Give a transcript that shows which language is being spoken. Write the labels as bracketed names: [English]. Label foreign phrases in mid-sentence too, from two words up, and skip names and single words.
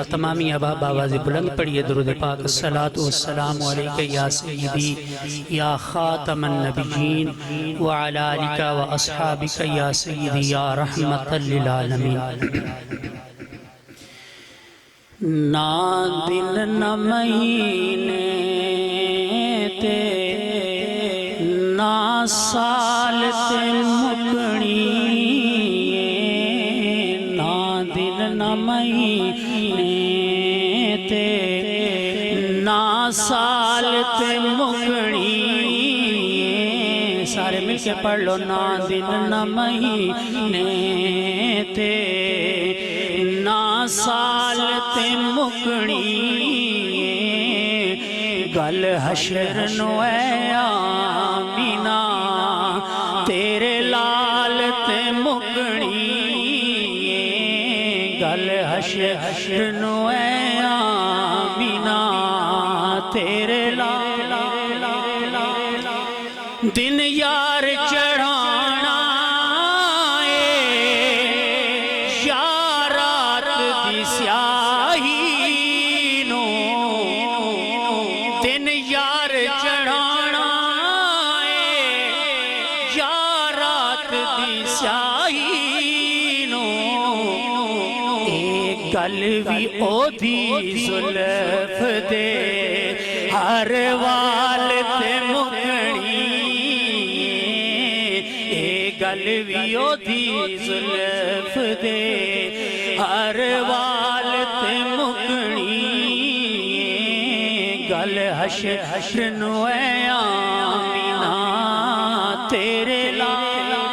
[Urdu] تمامی احباب آواز بلند پڑھیے درود پاک۔ [Arabic] الصلاۃ والسلام علیک یا سیدی یا خاتم النبیین وعلی آلک واصحابک یا سیدی یا رحمۃ للعالمین۔ [Punjabi] نہ دن نہ مہینے سال تے مکنی نا دن نہ مہینے تے نا سال تے مکنی سارے مل کے پڑھ لو نا دن نہ مہینے تے نا سال تے مکنی گل حشر نو اے آمینہ تیرے لال تے مکنی گل حشر نو اے آمینہ تیرے لال دن یار چڑھانا یا رات دی سیاہی نو دن یار چڑھانا یا رات دی سیاہی نو ایک گل بھی او دی زلف دے ہر وال تے مکنی گل بھی او دی زلف دے ہر وال تے مکنی گل حشر نو اے آمینہ تیرے لال